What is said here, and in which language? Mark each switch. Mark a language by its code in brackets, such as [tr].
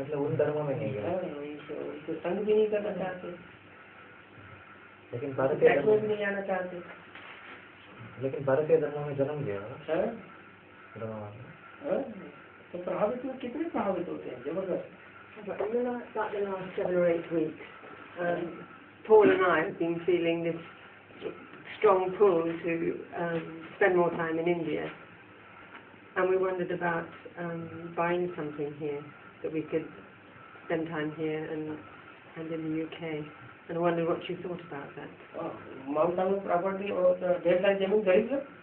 [hi] मतलब उन धर्मों में नहीं गए, उनको संग भी नहीं करना चाहते, लेकिन में भी नहीं आना चाहते। लेकिन भारतीय धर्मों में जन्म लिया ब्रह्मा बाबा, तो प्रभावित में कितने प्रभावित होते हैं, जबरदस्त। [en] But in about the last 7 or 8 weeks, Paul and I have been feeling this strong pull to spend more time in India, and we wondered about buying something here that we could spend time here and in the UK, and I wondered what you thought about that. [hi] Mount Abu property और ढेर सारी जमीन खरीद लो।